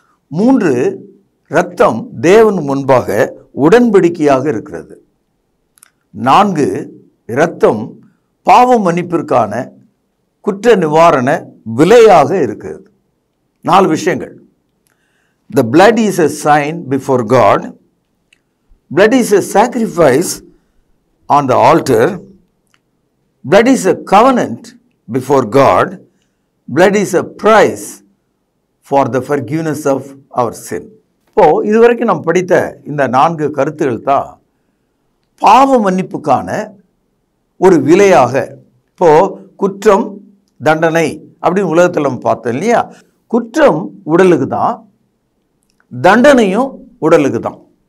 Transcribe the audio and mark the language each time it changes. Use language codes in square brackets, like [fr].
[ta] 3, இரத்தம் தேவனுக்கு முன்பாக உடன்படிக்கையாக இருக்கிறது. 4, இரத்தம் பாவ மன்னிப்பிற்கான குற்ற நிவாரண விலையாக இருக்கிறது. 4 விஷயங்கள். [en] The blood is a sign before God. Blood is a sacrifice on the altar. Blood is a covenant before God. Blood is a price for the forgiveness of our sin. [ta] இப்போ இதுவரைக்கும் நாம் படித்த இந்த 4 கருத்துக்கள் தான் பாவ மன்னிப்புக்கான ஒரு விலையாக. இப்போ குற்றம், தண்டனை அப்படின்னு உலகத்தில் நம்ம பார்த்தோம் இல்லையா? குற்றம் உடலுக்கு தான், தண்டனையும் உடலுக்கு தான்.